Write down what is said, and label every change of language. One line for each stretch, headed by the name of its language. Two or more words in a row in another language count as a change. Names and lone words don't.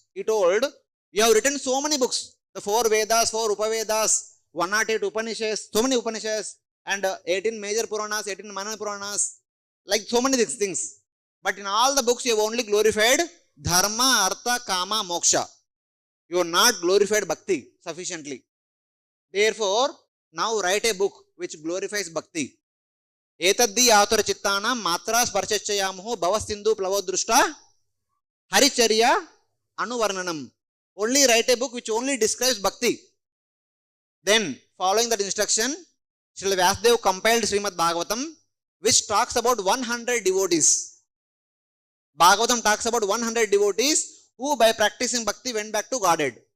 English: He told, you have written so many books. The 4 Vedas, 4 Upavedas, 108 Upanishads, so many Upanishads, and 18 major Puranas, 18 minor Puranas, like so many things. But in all the books, you have only glorified Dharma, Artha, Kama, Moksha. You have not glorified Bhakti sufficiently. Therefore, now write a book which glorifies Bhakti.
Sanskrit: Etaddi Atura Chittana Matra Sparchachayamuhu Bhavasindhu Plavodrushta Haricharya Anuvarnanam.
English: Only write a book which only describes Bhakti. Then, following that instruction, Srila Vyasadeva compiled Srimad Bhagavatam, which talks about 100 devotees. Bhagavatam talks about 100 devotees who by practicing Bhakti went back to Godhead.